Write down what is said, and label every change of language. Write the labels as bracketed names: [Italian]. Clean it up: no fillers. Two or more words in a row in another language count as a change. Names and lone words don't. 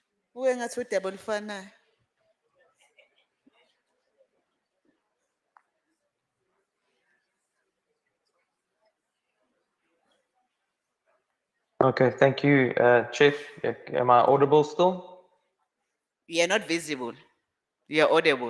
[North Ndebele] Uwe ngathi udaba olufanayo. [English] Okay, thank you, Chief. Am I audible still? You are not visible. You are audible.